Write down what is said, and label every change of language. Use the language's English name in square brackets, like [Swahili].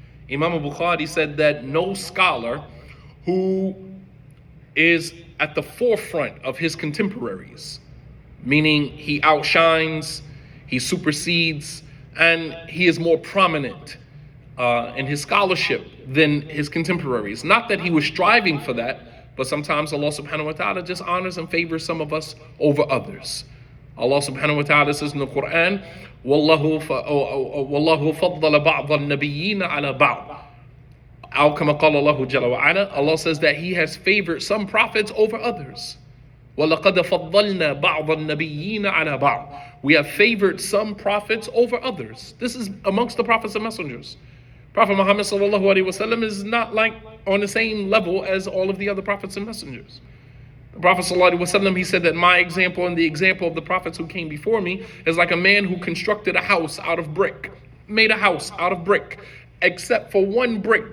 [English] Imam Bukhari said that no scholar who is at the forefront of his contemporaries, meaning he outshines, he supersedes, and he is more prominent in his scholarship than his contemporaries. Not that he was striving for that, but sometimes Allah subhanahu wa ta'ala just honors and favors some of us over others. Allah subhanahu wa ta'ala says in the Quran, [Arabic] وَاللَّهُ فَضَّلَ بَعْضَ النَّبِيِّينَ عَلَى بَعْضٍ. كما قال الله جل وعلا, [English] Allah says that He has favored some prophets over others. [Arabic] وَلَقَدْ فَضَّلْنَا بَعْضَ النَّبِيِّينَ عَلَى بَعْضٍ. [English] We have favored some prophets over others. This is amongst the prophets and messengers. Prophet Muhammad sallallahu alaihi wasallam is not like on the same level as all of the other prophets and messengers. The Prophet sallallahu alaihi wasallam, he said that my example and the example of the prophets who came before me is like a man who constructed a house out of brick, made a house out of brick, except for one brick.